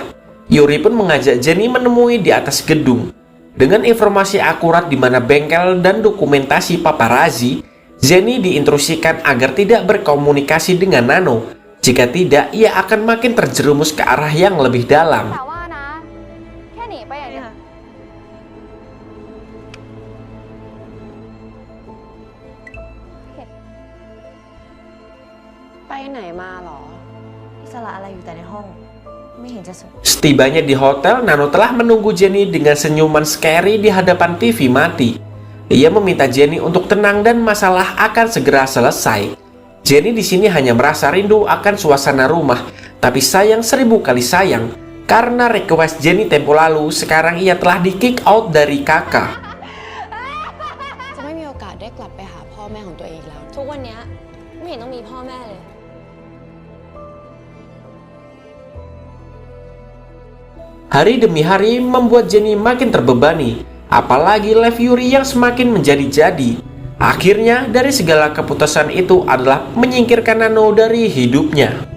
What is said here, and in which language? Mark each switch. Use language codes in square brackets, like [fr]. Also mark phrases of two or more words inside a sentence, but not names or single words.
[id] Yuri pun mengajak Jenny menemui di atas gedung. Dengan informasi akurat di mana bengkel dan dokumentasi paparazzi, Jenny diinstruksikan agar tidak berkomunikasi dengan Nano. Jika tidak, ia akan makin terjerumus ke arah yang lebih dalam. [th] แต่ว่านะ แค่หนีไปอย่างเดียว ไปไหนมาหรอ อิสระอะไรอยู่แต่ในห้อง ไม่เห็นจะสุข [id] Setibanya di hotel, Nano telah menunggu Jenny dengan senyuman scary di hadapan TV mati. Ia meminta Jenny untuk tenang dan masalah akan segera selesai. Jenny di sini hanya merasa rindu akan suasana rumah, tapi sayang 1000 kali sayang. Karena request Jenny tempo lalu, sekarang ia telah di [en] kick out [id] dari kakak. [th] จะไม่มีโอกาสได้กลับไปหาพ่อแม่ของตัวเองอีกแล้ว ทุกวันเนี้ยไม่เห็นต้องมีพ่อแม่เลย [id] Hari demi hari membuat Jenny makin terbebani, apalagi live Yuri yang semakin menjadi-jadi. Akhirnya dari segala keputusan itu adalah menyingkirkan Nano dari hidupnya.